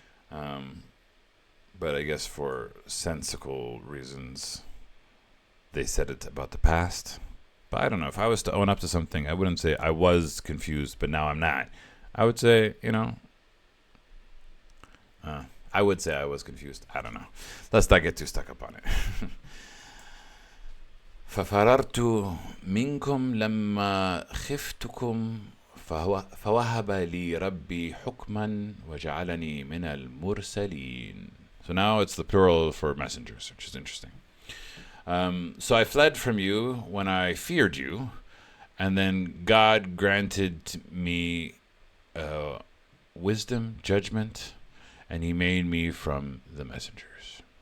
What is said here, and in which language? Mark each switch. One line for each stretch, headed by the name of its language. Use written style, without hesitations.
English: But I guess for sensical reasons, they said it about the past. But I don't know. If I was to own up to something, I wouldn't say I was confused, but now I'm not. I would say, I would say I was confused. I don't know. Let's not get too stuck up on it.
Arabic: ففررت منكم لما خفتكم فوهب لي ربي حكما وجعلني من المرسلين.
English: So now it's the plural for messengers, which is interesting. So I fled from you when I feared you, and then God granted me wisdom, judgment, and he made me from the messengers.